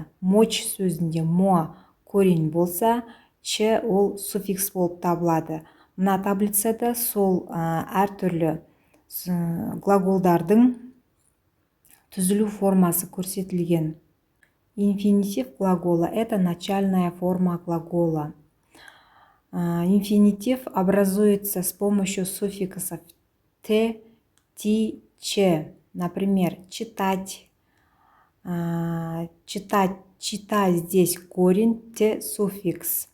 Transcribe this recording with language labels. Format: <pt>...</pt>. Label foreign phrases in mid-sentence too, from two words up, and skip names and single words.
<kk>Моч сөзінде мо корень болса, ч ол суффикс болып табылады. Мына таблицада сол әртүрлі глаголдардың түзілу формасы көрсетілген.</kk> <ru>Инфинитив глагола – это начальная форма глагола. Инфинитив образуется с помощью суффиксов т, ти, ч. Например, читать, читать здесь корень, т суффикс.</ru>